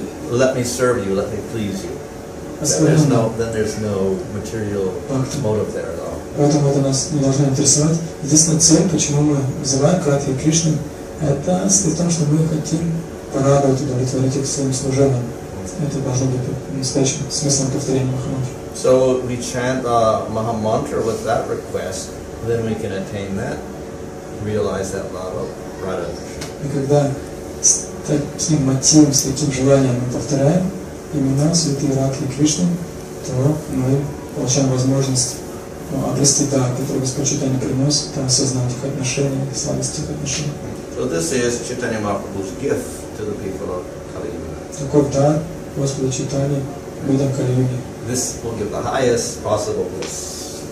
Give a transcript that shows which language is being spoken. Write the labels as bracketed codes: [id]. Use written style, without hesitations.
[en] let me serve you, let me please you. Then there's no material motive there at all. [ru] Поэтому это нас не должно интересовать. Единственная цель, почему мы вызываем к Радхе и Кришне, это в том, что мы хотим порадовать, удовлетворить их своим служением. Это должно быть настоящим смыслом повторения Махамантры. [en] So we chant Mahamantra with that request, then we can attain that, realize that love of Radha and Krishna. [ru] И когда с таким мотивом, с таким желанием мы повторяем имена святые Радхи и Кришны, то мы получаем возможность обрести дар, который Господь Чайтанья приносит, осознать их отношения, сладость их отношений. [en] So this is Chaitanya Mahaprabhu's gift to the people of Kali-yuga. [ru] Таков дар Господа Чайтаньи людям Кали-юги. [en] This will give the highest possible bliss.